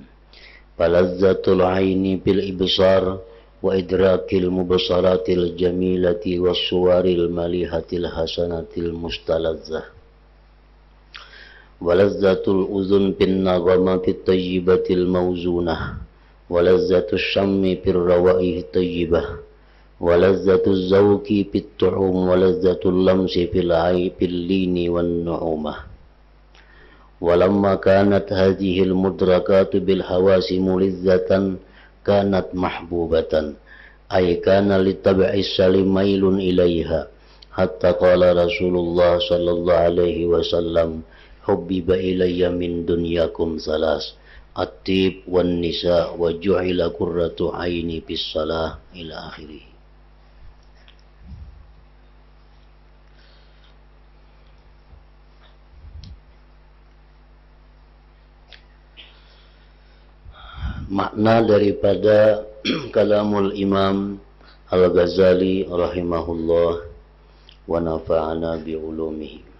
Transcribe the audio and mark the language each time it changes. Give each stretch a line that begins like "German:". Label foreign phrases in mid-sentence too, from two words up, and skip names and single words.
Arabic: فلذة العين بالإبصار وإدراك المبصرات الجميلة والصور المليحة الحسنة المستلذة. ولذة الأذن بالنغمات الطيبة الموزونة. ولذة الشم بالروائح طيبة. ولذة الذوق بالطعوم. ولذة اللمس باللين والنعومة. ولما كانت هذه المدركات بالحواس ملذة كانت محبوبة أي كان للطبع السليم ميل إليها حتى قال رسول الله صلى الله عليه وسلم حبب إلي من دنياكم ثلاث الطيب والنساء وجعل قرة عيني بالصلاة إلى آخره.
Malay: Makna daripada
Arabic: كلام الإمام الغزالي رحمه الله ونفعنا بعلومه.